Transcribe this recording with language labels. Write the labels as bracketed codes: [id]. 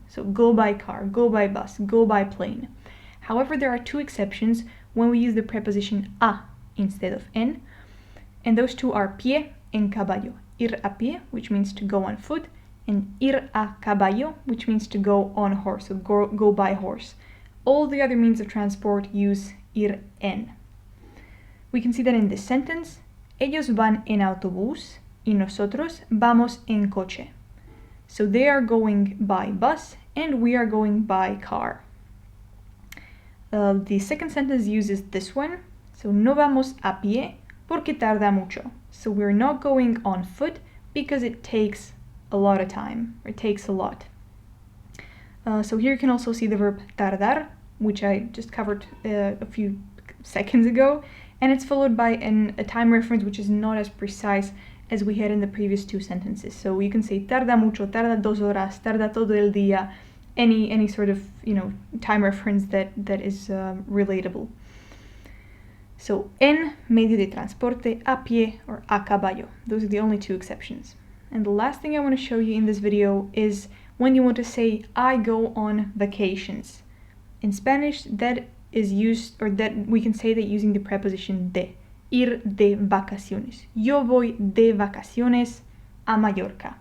[en] So go by car, go by bus, go by plane. However, there are two exceptions when we use the preposition a instead of en, and those two are [es] pie en caballo. Ir a pie, [en] which means to go on foot, and [es] ir a caballo, [en] which means to go on horse, so go by horse. All the other means of transport use ir en. We can see that in this sentence, [es] ellos van en autobús y nosotros vamos en coche. [en] So they are going by bus and we are going by car. The second sentence uses this one. [es] So no vamos a pie porque tarda mucho. [en] So we're not going on foot because it takes a lot of time, or it takes a lot. So here you can also see the verb tardar, which I just covered a few seconds ago, and it's followed by a time reference which is not as precise as we had in the previous two sentences. So you can say [es] tarda mucho, tarda 2 horas, tarda todo el día, [en] any sort of time reference that is relatable. [es] So en medio de transporte, a pie or a caballo. [en] Those are the only two exceptions. And the last thing I want to show you in this video is when you want to say I go on vacations. In Spanish, that is used, or that we can say that using the preposition de. [es] Ir de vacaciones. Yo voy de vacaciones a Mallorca.